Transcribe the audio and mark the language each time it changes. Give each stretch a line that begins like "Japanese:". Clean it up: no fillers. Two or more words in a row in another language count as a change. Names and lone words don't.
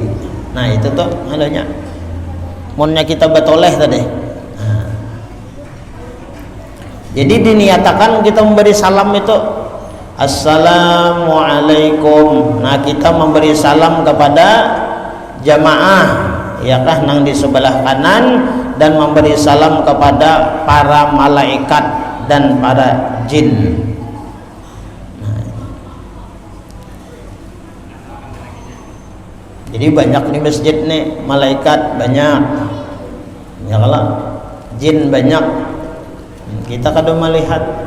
Banjar: Nah itu tuh adanya munnya kita betoleh tadi.
Indonesian: Nah, jadi diniatakan kita memberi salam itu assalamualaikum. Nah kita memberi salam kepada jamaah ya kah nang di sebelah kanan, dan memberi salam kepada para malaikat dan para jin. Jadi banyak di masjid nih, malaikat banyak ya kalau jin banyak, kita kadang melihat.